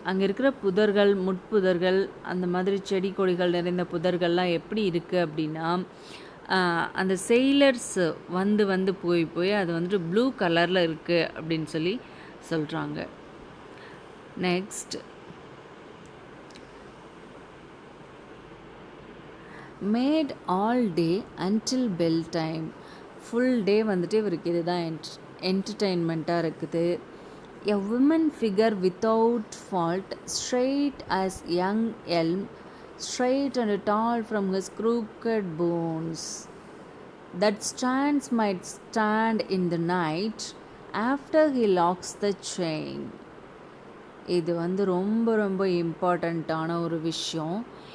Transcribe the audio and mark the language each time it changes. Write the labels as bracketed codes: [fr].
[ta] அங்கே இருக்கிற புதர்கள், முட்புதர்கள், அந்த மாதிரி செடி கொடிகள் நிறைந்த புதர்கள்லாம் எப்படி இருக்குது அப்படின்னா, அந்த செயிலர்ஸ் வந்து போய் அது வந்துட்டு ப்ளூ கலரில் இருக்குது அப்படின்னு சொல்லி சொல்கிறாங்க. [en] Next, mad all day until bell time. Full day [ta] வந்துட்டு இவருக்கு இதுதான் என்டர்டெயின்மெண்ட்டாக இருக்குது. [en] A women figure without fault, straight as young elm, straight and tall from his crooked bones, that stands might stand in the night after he locks the chain. [ta] இது வந்து ரொம்ப ரொம்ப இம்பார்ட்டண்ட்டான ஒரு விஷயம்.